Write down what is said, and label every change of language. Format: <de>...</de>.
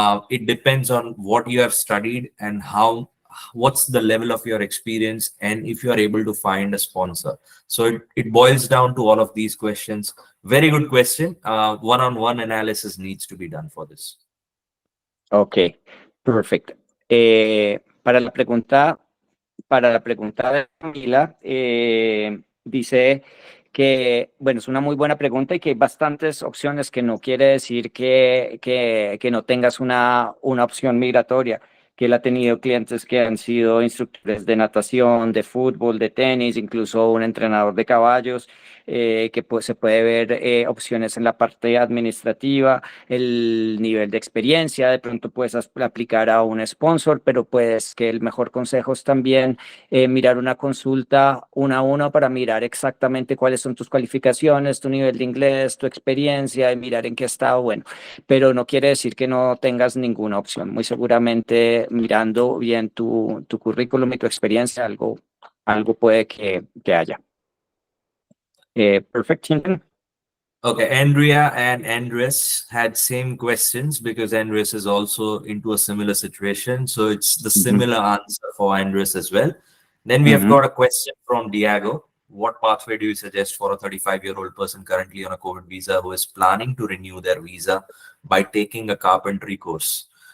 <en>It depends on what you have studied and what's the level of your experience, and if you are able to find a sponsor. So it boils down to all of these questions. Very good question. One-on-one analysis needs to be done for this.</en> <es>Ok, perfecto. Para la pregunta de Camila, dice que, bueno, es una muy buena pregunta y que hay bastantes opciones, que no quiere decir que no tengas una opción migratoria, que él ha tenido clientes que han sido instructores de natación, de fútbol, de tenis, incluso un entrenador de caballos, que pues, se puede ver opciones en la parte administrativa, el nivel de experiencia, de pronto puedes aplicar a un sponsor, pero pues que el mejor consejo es también mirar una consulta uno a uno para mirar exactamente cuáles son tus cualificaciones, tu nivel de inglés, tu experiencia y mirar en qué estado, bueno, pero no quiere decir que no tengas ninguna opción. Muy seguramente mirando bien tu currículum y tu experiencia, algo puede que haya.</es> <en>Perfect, Chintan. Okay, Andrea and Andres had same questions because Andres is also into a similar situation. So it's the similar answer for Andres as well. Then we have got a question from Diego. What pathway do you suggest for a 35-year-old person currently on a COVID visa who is planning to renew their visa by taking a carpentry course?</en>